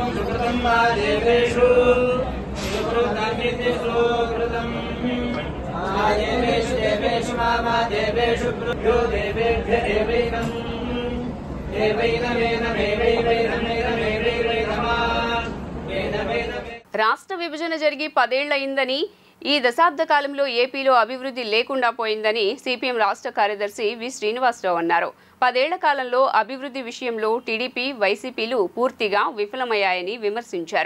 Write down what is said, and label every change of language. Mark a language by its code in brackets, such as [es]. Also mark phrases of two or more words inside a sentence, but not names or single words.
[sa] सुकृतं मा देवेषु सुकृतमिति सुकृतं मा देवेषु देवेषु मा देवेषु यो देवेभ्य एवैनं [te] రాష్ట్ర విభజన జరిగి 10 ఏళ్లయిందని, ఈ దశాబ్ద కాలంలో ఏపీలో అభివృద్ధి లేకుండా పోయిందని సిపిఎం రాష్ట్ర కార్యదర్శి వి శ్రీనివాసరావు అన్నారు. 10 ఏళ్ల కాలంలో అభివృద్ధి విషయంలో టీడీపీ, వైసీపీలు పూర్తిగా విఫలమయ్యాయని విమర్శించారు.